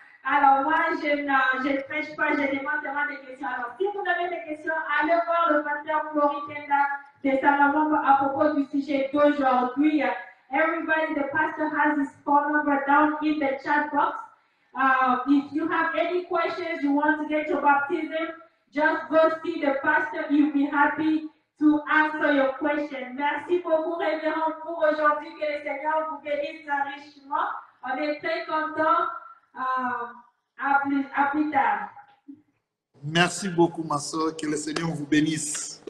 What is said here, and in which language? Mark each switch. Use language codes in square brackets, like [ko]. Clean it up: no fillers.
[fr] Alors moi, je ne prêche pas, je demande seulement des questions. Alors si vous avez des questions, allez voir le pasteur Floritena de Sangamamba à propos du sujet d'aujourd'hui. [en] Everybody, the pastor has his phone number down in the chat box. If you have any questions, you want to get your baptism, just go see the pastor. He'll be happy to answer your question. [fr] Merci beaucoup, révérend, pour aujourd'hui. Que le Seigneur vous bénisse richement. On est très contents. À plus tard. Merci beaucoup, ma soeur. Que le Seigneur vous bénisse.